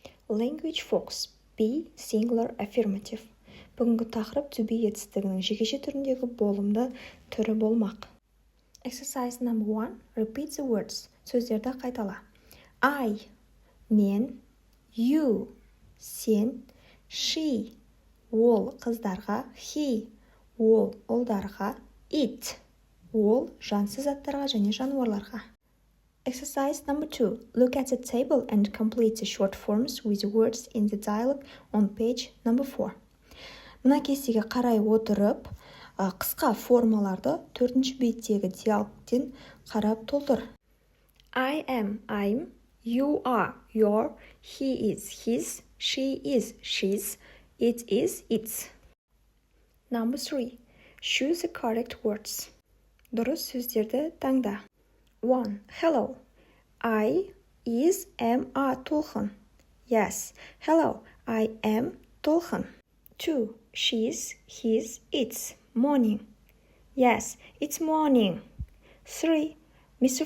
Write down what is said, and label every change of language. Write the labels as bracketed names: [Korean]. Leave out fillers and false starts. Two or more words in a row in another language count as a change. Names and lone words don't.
[English] Language focus. Be singular affirmative. [Kazakh] Бүгінгі тақырып [English] to be [Kazakh] етістігінің жекеше түріндегі болымды түрі болмақ. [English] Exercise number 1. Repeat the words. [Kazakh] Сөздерді қайтала. I, мен, you, сен, she, ол қыздарға, he, ол ұлдарға, it, ол жансыз заттарға және жануарларға. [English] Exercise number 2. Look at the table and complete the short forms with words in the dialogue on page number 4. [Kazakh] Мына кестеге қарай отырып, қысқа формаларды 4-ші беттегі диалогтен қарап толтыр. [English] I am, I'm, you are, your, he is, his, she is, she's, it is, its. Number 3. Choose the correct words. [Kazakh] Дұрыс сөздерді таңда. 1. [English] Hello. I is am are Толқын. Yes. Hello. I am Толқын. 2. She's, his, it's morning. Yes, it's morning. 3. Mr.